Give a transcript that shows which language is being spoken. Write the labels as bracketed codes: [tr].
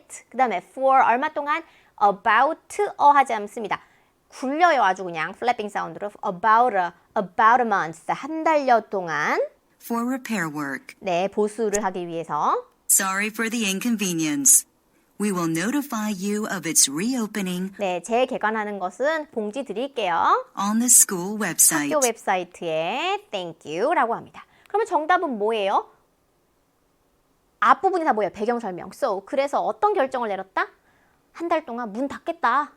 [ko] 그 다음에 for 얼마 동안 about 하지 않습니다. 굴려요. 아주 그냥 [en] flapping [ko] 사운드로 [en] about a month. [ko] 한 달여 동안 [en] for repair work. [ko] 네, 보수를 하기 위해서 [en] Sorry for the inconvenience. We will notify you of its reopening [ko] 네, 재개관하는 것은 봉지 드릴게요. [en] on the school website. [ko] 학교 웹사이트에 [en] thank you [ko] 라고 합니다. 그러면 정답은 뭐예요? 앞부분이 다 뭐예요? 배경 설명. So, 그래서 어떤 결정을 내렸다? 한 달 동안 문 닫겠다.